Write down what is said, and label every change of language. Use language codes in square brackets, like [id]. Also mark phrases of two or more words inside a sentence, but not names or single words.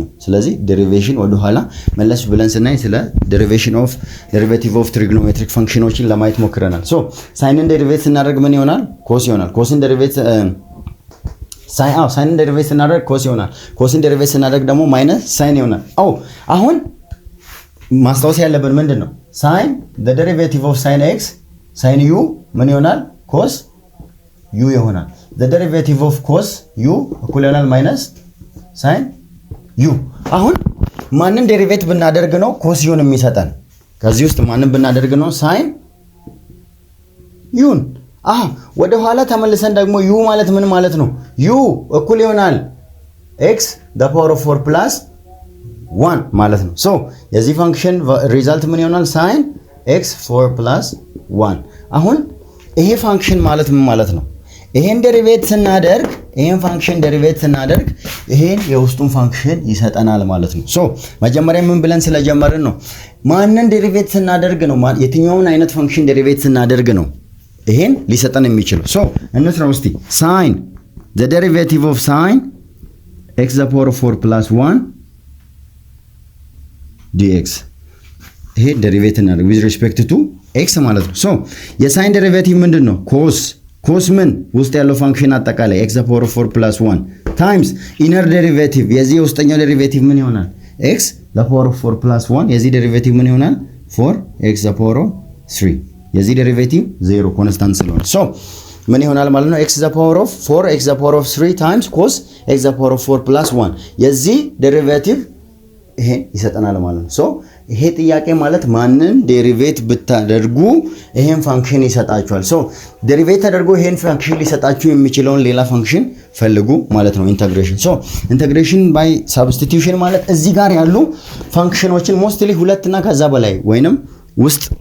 [am] ስለዚህ ዴሪቬሽን ወደ ኋላ መለስ ብለን ስናይ ስለ [en] derivative of trigonometric [am] ፈንክሽኖችን ለማየት ሞክረናል። ሶ ሳይንን ዴሪቬት ስናደርግ ምን ይሆናል? cos ይሆናል። ኮስን ዴሪቬት ሳይንን ዴሪቬት ስናደርግ cos ይሆናል። ኮስን ዴሪቬት ስናደርግ ደግሞ [en] minus sine [am] ይሆናል። አሁን ማስታወስ ያለብን ምንድነው? [en] ሳይን the derivative of sin x sin u [am] ምን ይሆናል? [en] cos u [am] ይሆናል። [en] the derivative of cos u [am] እኩል ይሆናል [en] minus sine u። [am] አሁን ማንን ዴሪቬት ብናደርግ ነው [en] cos u [am] የሚሰጠን? ከዚህ ውስጥ ማንን ብናደርግ ነው [en] sine u? [am] ወደ ኋላ ተመልሰን ደግሞ ዩ ማለት ምን ማለት ነው? ዩ እኩል ይሆናል [en] x the power of 4 plus 1 [am] ማለት ነው። ሶ የዚህ ፋንክሽን ሪዛልት ምን ይሆናል? [en] ሳይን x 4 plus 1። [am] አሁን ይሄ ፋንክሽን ማለት ምን ማለት [en] ነው? [am] ይሄን ዴሪቬት ስናደርግ ይሄን ፋንክሽን ዴሪቬት ስናደርግ ይሄን የውስጡን ፋንክሽን ይሰጠናል ማለት ነው። ሶ መጀመሪያ ምን ብለን ስለጀመርን ነው ማንን ዴሪቬት ስናደርግ ነው የትኛውን አይነት ፋንክሽን ዴሪቬት ስናደርግ ነው ይሄን ሊሰጠን የሚችለው። ሶ እንስራው እስቲ ሳይን [en] the derivative of sin x the power of 4 plus 1 dx [am] ይሄ ዴሪቬት እናደርግ [en] with respect to x [am] ማለት ነው። ሶ የሳይን ዴሪቬቲቭ ምንድነው? ኮስ ምን ውስጥ ያለው ፋንክሽን አጠቃላይ [en] x the power of 4 plus 1 times inner derivative [am] የዚህ ውስጠኛው ዴሪቬቲቭ ምን ይሆናል? [en] x the power of 4 plus 1 [am] የዚህ ዴሪቬቲቭ ምን ይሆናል? [en] 4x the power of 3 [am] የዚህ ዴሪቬቲቭ 0 ኮንስታንት ስለሆነ ሶ ምን ይሆናል ማለት ነው? [en] x the power of 4x the power of 3 times cos x the power of 4 plus 1 [am] የዚህ ዴሪቬቲቭ ይሄ ይሰጠናል ማለት ነው። ሶ ይሄ ጥያቄ ማለት ማንን ዴሪቬት ብታደርጉ ይሄን ፋንክሽን ይሰጣችኋል። ሶ ዴሪቬት ተደርጎ ይሄን ፋንክሽን ሊሰጣችሁ የሚችለውን ሌላ ፋንክሽን ፈልጉ ማለት ነው። ኢንተግሬሽን ሶ [en] integration by substitution [am] ማለት እዚህ ጋር ያሉ ፋንክሽኖችን ሞስትሊ ሁለት እና ከዛ በላይ ወይንም ውስጥ